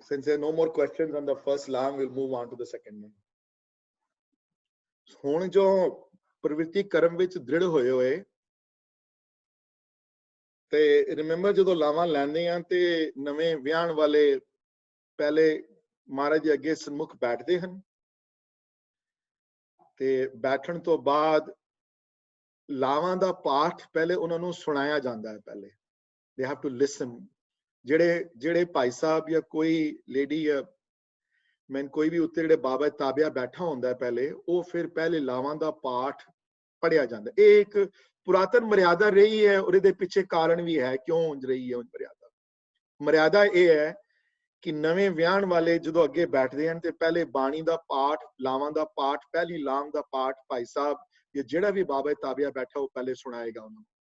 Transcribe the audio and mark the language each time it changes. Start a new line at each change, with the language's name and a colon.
English: Since there are no more questions on the first lam, we'll move on to the second one.
Punjabi: ਹੁਣ ਜੋ ਪ੍ਰਵਿਰਤੀ ਕਰਮ ਵਿੱਚ ਦ੍ਰਿੜ ਹੋਏ ਤੇ ਰਿਮੈਂਬਰ ਜਦੋਂ ਲਾਵਾਂ ਲੈਂਦੇ ਆ ਤੇ ਨਵੇਂ ਵਿਆਹਣ ਵਾਲੇ ਪਹਿਲੇ ਮਹਾਰਾਜ ਦੇ ਅੱਗੇ ਸਨਮੁਖ ਬੈਠਦੇ ਹਨ, ਤੇ ਬੈਠਣ ਤੋਂ ਬਾਅਦ ਲਾਵਾਂ ਦਾ ਪਾਠ ਪਹਿਲੇ ਉਹਨਾਂ ਨੂੰ ਸੁਣਾਇਆ ਜਾਂਦਾ ਹੈ। ਪਹਿਲੇ
English: they have to listen.
Punjabi: ਜਿਹੜੇ ਭਾਈ ਸਾਹਿਬ ਜਾਂ ਕੋਈ ਲੇਡੀ ਜਾਂ ਮੈਂ ਕੋਈ ਵੀ ਉੱਤੇ ਜਿਹੜੇ ਬਾਬਾ ਤਾਬਿਆ ਬੈਠਾ ਹੁੰਦਾ ਪਹਿਲੇ, ਉਹ ਫਿਰ ਪਹਿਲੇ ਲਾਵਾਂ ਦਾ ਪਾਠ ਪੜਿਆ ਜਾਂਦਾ। ਇਹ ਇੱਕ ਪੁਰਾਤਨ ਮਰਿਆਦਾ ਰਹੀ ਹੈ, ਔਰ ਇਹਦੇ ਪਿੱਛੇ ਕਾਰਨ ਵੀ ਹੈ ਕਿਉਂ ਰਹੀ ਹੈ ਉਹ ਮਰਿਆਦਾ ਇਹ ਹੈ ਕਿ ਨਵੇਂ ਵਿਆਹਣ ਵਾਲੇ ਜਦੋਂ ਅੱਗੇ ਬੈਠਦੇ ਹਨ ਤੇ ਪਹਿਲੇ ਬਾਣੀ ਦਾ ਪਾਠ, ਲਾਵਾਂ ਦਾ ਪਾਠ, ਪਹਿਲੀ ਲਾਮ ਦਾ ਪਾਠ ਭਾਈ ਸਾਹਿਬ ਜਾਂ ਜਿਹੜਾ ਵੀ ਬਾਬਾ ਤਾਬਿਆ ਬੈਠਾ ਉਹ ਪਹਿਲੇ ਸੁਣਾਏਗਾ ਉਹਨੂੰ।